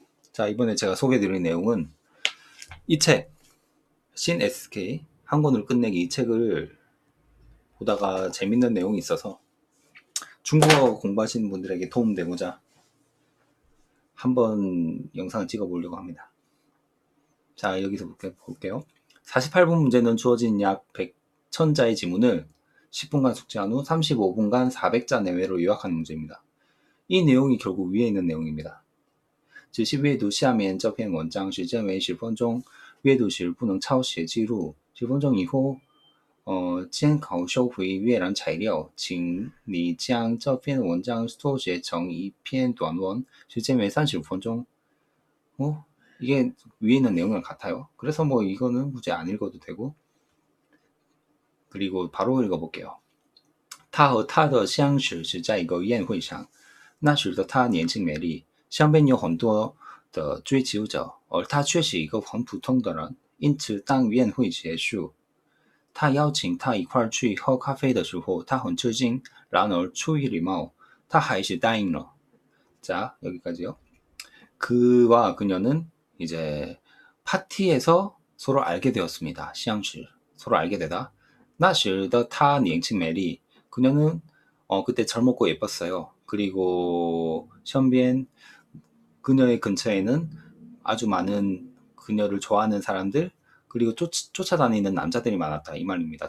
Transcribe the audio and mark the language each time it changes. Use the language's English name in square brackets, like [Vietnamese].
[Korean] 자, 이번에 제가 소개해드릴 내용은 이 책, 신 SK 한 권을 끝내기 이 책을 보다가 재밌는 내용이 있어서 중국어 공부하시는 분들에게 도움되고자 한번 영상을 찍어보려고 합니다. 자, 여기서 볼게요. 48분 문제는 주어진 약 100,000자의 지문을 10분간 숙지한 후 35분간 400자 내외로 요약하는 문제입니다. 이 내용이 결국 위에 있는 내용입니다. [Chinese] 仔细阅读下面这篇文章，时间为10分钟。阅读时不能抄写记录。 10分钟以后，监考收回阅览材料，请你将这篇文章缩写成一篇短文，时间为35分钟。 [Korean] 이게 위에 있는 내용이랑 같아요. 그래서 뭐 이거는 굳이 안 읽어도 되고. 그리고 바로 읽어볼게요. [Chinese] 他和他的相识是在一个宴会上，那时的他年轻美丽，身边有很多的追求者，而他却是一个很普通的人。因此，当宴会结束，他邀请他一块去喝咖啡的时候，他很吃惊。然而，出于礼貌，他还是答应了。 [Korean] 자, 여기까지요. 그와 그녀는 이제 파티에서 서로 알게 되었습니다. 相识, 서로 알게 되다. [Chinese] 那时的他年轻美丽, [Korean] 그녀는 그때 젊었고 예뻤어요. 그리고 身边 그녀의 근처에는 아주 많은 그녀를 좋아하는 사람들, 그리고 쫓아다니는 남자들이 많았다 이 말입니다.